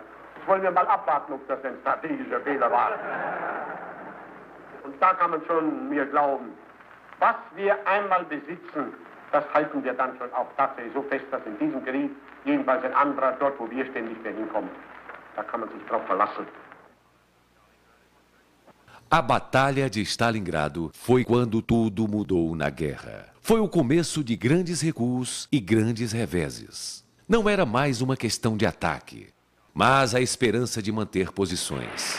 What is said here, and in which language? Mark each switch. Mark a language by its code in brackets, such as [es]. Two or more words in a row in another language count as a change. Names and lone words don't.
[de] Das wollen wir mal abwarten, ob das ein strategischer Fehler war. Und da kann man schon mir glauben, was wir einmal besitzen, das halten wir dann schon auch tatsächlich so fest, dass in diesem Krieg jedenfalls ein anderer dort, wo wir ständig hinkommen. Da kann man sich drauf verlassen. [pt] A Batalha de Stalingrado foi quando tudo mudou na guerra. Foi o começo de grandes recuos e grandes reveses. Não era mais uma questão de ataque, mas a esperança de manter posições.